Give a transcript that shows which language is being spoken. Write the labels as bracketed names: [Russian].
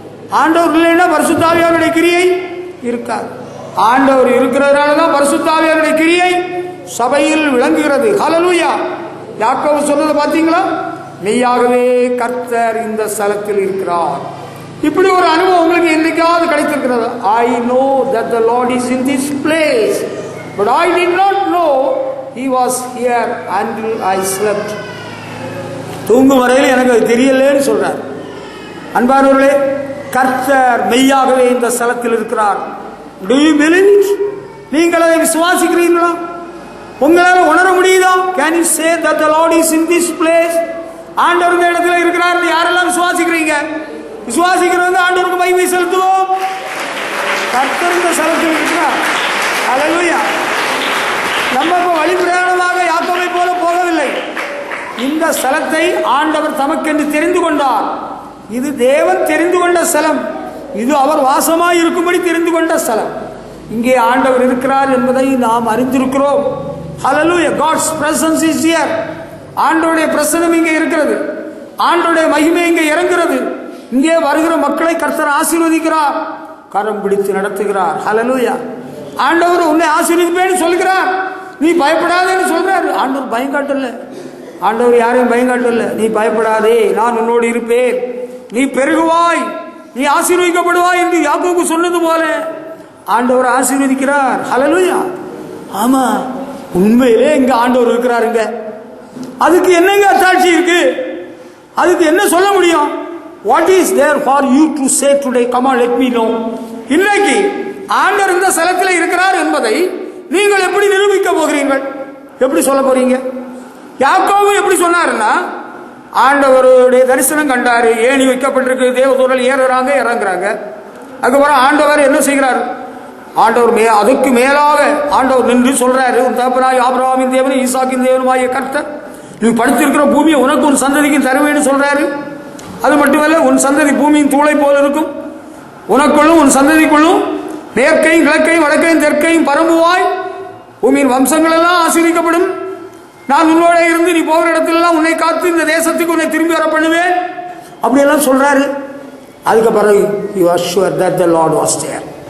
[Tamil] ஆண்டவர் இல்லைன்னா பரிசுத்தாவியானுடைய கிரியை இருக்காது. ஆண்டவர் இருக்கிறதுனால தான் பரிசுத்தாவியானுடைய கிரியை சபையில் விளங்குகிறது. ஹல்லேலூயா! யாக்கோபு சொன்னதை பார்த்தீங்களா? மெய்யாகவே கர்த்தர் இந்த ஸ்தலத்தில் இருக்கிறார். இப்படி ஒரு அனுபவம் உங்களுக்கு என்னைக்காவது கிடைத்திருக்கிறது? [English] I know that the Lord is in this place, but I did not know he was here until I slept. [Tamil] தூங்கும் வரையில் எனக்கு அது தெரியலன்னு சொல்றார். அன்பானவர்களே, கர்த்தர் மெய்யாகவே இந்த ஸ்தலத்தில் இருக்கிறார். [English] Do you believe it? [Tamil] நீங்கள் அதை விசுவாசிக்கிறீர்களா? உங்களால் உணர முடியுதா? [English] Can you say that the Lord is in this place? [Tamil] ஆண்டவர் இந்த இடத்துல இருக்கிறார். யாரெல்லாம் விசுவாசிக்கிறீங்க? விசுவாசிக்கிறவங்க ஆண்டவருக்கு மகிமை செலுத்துவோம். கர்த்தர் இந்த ஸ்தலத்தில் இருக்கிறார். ஹல்லேலூயா! நம்ம இப்போ வழி பிரயாணமாக யாக்கோபை போல போகவில்லை. இந்த ஸ்தலத்தை ஆண்டவர் தமக்கென்று தெரிந்து கொண்டார். இது தேவன் தெரிந்து கொண்ட ஸ்தலம். இது அவர் வாசமாய் இருக்கும்படி தெரிந்து கொண்ட ஸ்தலம். இங்கே ஆண்டவர் இருக்கிறார் என்பதை நாம் அறிந்திருக்கிறோம். ஹல்லேலூயா! [English] God's presence is here. [Tamil] ஆண்டவருடைய பிரசன்னம் இங்கே இருக்கிறது. ஆண்டவருடைய மகிமை இங்கே இறங்குகிறது. இங்கே வருகிற மக்களை கர்த்தர் ஆசீர்வதிக்கிறார், கரம் பிடித்து நடத்துகிறார். ஹல்லேலூயா! ஆண்டவர் உன்னை ஆசீர்வதிப்பேன்னு சொல்கிறார். நீ பயப்படாதேன்னு சொல்றாரு. ஆண்டவர் பயம் காட்டல. ஆண்டவர் யாரையும் பயம் காட்டல. நீ பயப்படாதே, நான் உன்னோடு இருப்பேன், நீ பெருகுவாய், நீ ஆசீர்வதிக்கப்படுவாய் என்று யாக்கோபு சொன்னது போல ஆண்டவர் ஆசீர்வதிக்கிறார். ஹல்லேலூயா! ஆமா, உண்மையிலே இங்க ஆண்டவர் இருக்கிறாருங்க. அதுக்கு என்னங்க அத்தாட்சி இருக்கு? அதுக்கு என்ன சொல்ல முடியும்? [English] What is there for you to say today? Come on, let me know. [Tamil] இன்னைக்கு ஆண்டவர் இந்த ஸ்தலத்தில் இருக்கிறார் என்பதை நீங்கள் எப்படி நிரூபிக்க போகிறீர்கள்? எப்படி சொல்ல போறீங்க? யாக்கோபு எப்படி சொன்னாருன்னா, ஆண்டவருடைய தரிசனம் கண்டாரு, ஏணி வைக்கப்பட்டிருக்கு, தேவதூதர்கள் ஏறுறாங்க இறங்குறாங்க. அதுக்கப்புறம் ஆண்டவர் என்ன செய்கிறார்? ஆண்டவர் அதுக்கு மேலாக ஆண்டவர் நின்று சொல்றாரு, உன் தகப்பனாய் ஆபிரகாமின் தேவனும் ஈசாக்கின் தேவனுமாகிய கர்த்தர், நீ படுத்திருக்கிற பூமியை உனக்கு ஒரு சந்ததிக்கு தருவேன்னு சொல்றாரு. அது மட்டுமல்ல, உன் சந்ததி பூமியின் தூளை போல் இருக்கும். உனக்குள்ளும் உன் சந்ததிக்குள்ளும் மேற்கையும் கிழக்கையும் வடக்கையும் தெற்கையும் பரம்புவாய். பூமியின் வம்சங்கள் எல்லாம் ஆசீர்வதிக்கப்படும். நான் உன்னோட இருந்து நீ போகிற இடத்திலெல்லாம் உன்னை காத்து இந்த தேசத்துக்கு உன்னை திரும்பி வர பண்ணுவேன். அப்படியெல்லாம் சொல்றாரு. அதுக்கு பிறகு [English] you are sure that the Lord was there.